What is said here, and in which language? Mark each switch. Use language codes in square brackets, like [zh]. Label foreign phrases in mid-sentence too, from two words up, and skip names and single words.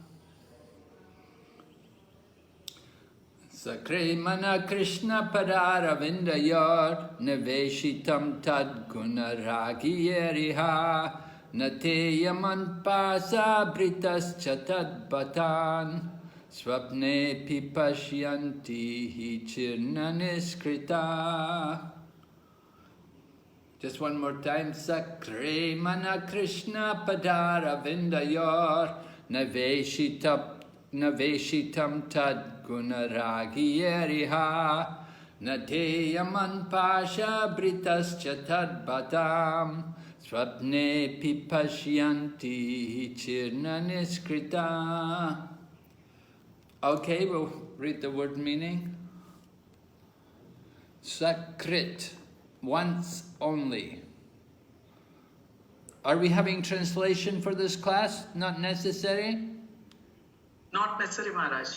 [sa] Sakṛn kṛṣṇa-padāravindayor niveśitaṁ tad-guṇa-rāgi yair na te yamaṁ paśa-bhṛtaś tad-bhaṭān svapne paśyanti cīrṇa-niṣkṛtāḥ. [en] Just one more time. [sa] Sakṛn kṛṣṇa-padāravindayor niveśitaṁ niveśitaṁ tad-guṇa-rāgi yariha nate yamaṁ pāśa-bhṛtaś tad-bhaṭān svapne paśyanti cīrṇa-niṣkṛtāḥ. [en] Okay, we'll read the word meaning. [sa] Sakṛt, [en] once only. Are we having translation for this class? Not necessary? Not necessary, Maharaj.